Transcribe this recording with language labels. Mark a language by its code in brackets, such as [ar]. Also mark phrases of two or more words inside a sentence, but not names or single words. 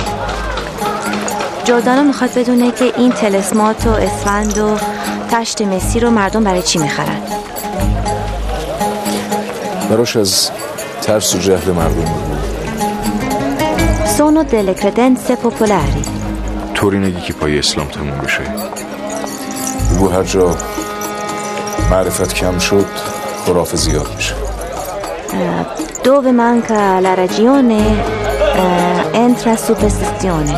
[fa] جردانو میخواد بدونه که این تلسمات و اسفند و تشت مسی رو مردم برای چی میخرن. براش از ترس و جهل مردم بود. [it] Sono delle credenze popolari. [fa] طوری نگی که پای اسلام تموم بشه. بگو هر جا معرفت کم شد خرافه زیاد میشه. [it] Dove manca la ragione entra superstizione.